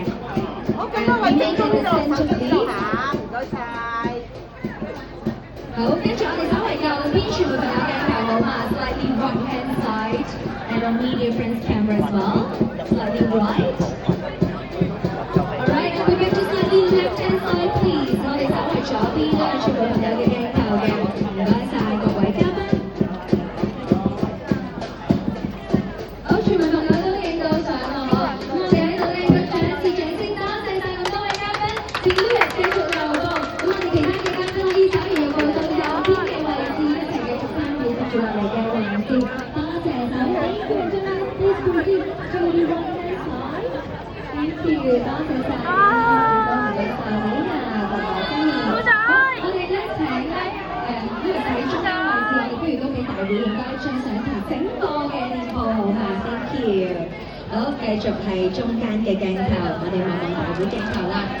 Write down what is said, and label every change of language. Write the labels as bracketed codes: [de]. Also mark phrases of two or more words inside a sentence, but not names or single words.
[yue] 好，咁多位觀眾就手機下，唔該晒。好，跟住我哋稍為右邊傳媒朋友鏡頭好嘛 [en] ？Slightly right hand side and on media friends camera as well. Slightly right. Alright, and we back to slightly left hand side please. [yue] 我哋稍為左邊都有傳媒朋友嘅鏡頭嘅，唔該晒各位嘉賓。好，傳媒朋友都影到相啦嗬，咁我哋喺度咧都再一次掌聲多謝晒咁多位嘉賓，請都嚟繼續留步。咁我哋其他嘅嘉賓可以稍而入到右邊嘅位置，一齊繼續參與接住落嚟嘅環節。多謝晒 ， [en] Thank you，真係 please proceed to the right hand side。Thank you， [yue] 多謝晒，多謝晒你啊，各位歡迎。好，我哋咧請咧因為喺中間位置，我哋不如都俾大會影多一張相同整個嘅店鋪好嘛 ？ [en] Thank you。 [yue] 好，繼續係中間嘅鏡頭，我哋望望大會鏡頭啦。